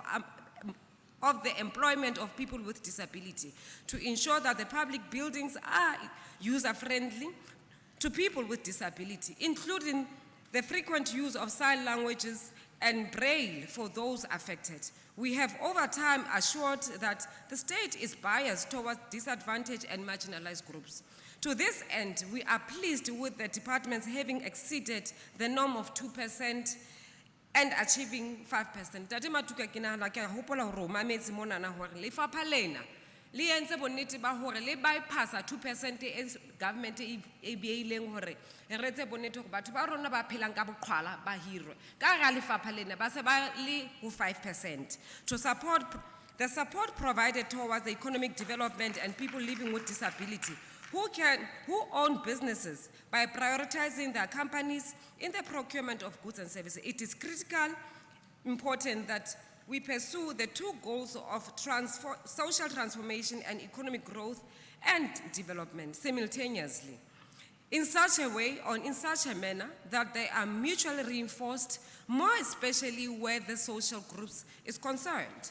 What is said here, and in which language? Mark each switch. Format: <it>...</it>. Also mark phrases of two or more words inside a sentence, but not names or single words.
<en>of the employment of people with disability, to ensure that the public buildings are user-friendly to people with disability, including the frequent use of sign languages and braille for those affected. We have over time assured that the state is biased towards disadvantaged and marginalized groups. To this end, we are pleased with the departments having exceeded the norm of 2% and achieving 5%.</en> <st>Tate Matuka ke nahana ke a hopola hore o mametse monana hore lefapha lena le entse bonnete ba hore le bypassa 2% e government e beileng hore re etse bonnete hore batho ba rona ba phelang ka boqhwala ba hirwe ka ga lefapha lena ba se ba le ho 5%.</st> <en>To support the support provided towards the economic development and people living with disability who own businesses by prioritizing their companies in the procurement of goods and services. It is critical, important that we pursue the two goals of social transformation and economic growth and development simultaneously, in such a way or in such a manner that they are mutually reinforced, more especially where the social groups is concerned.</en>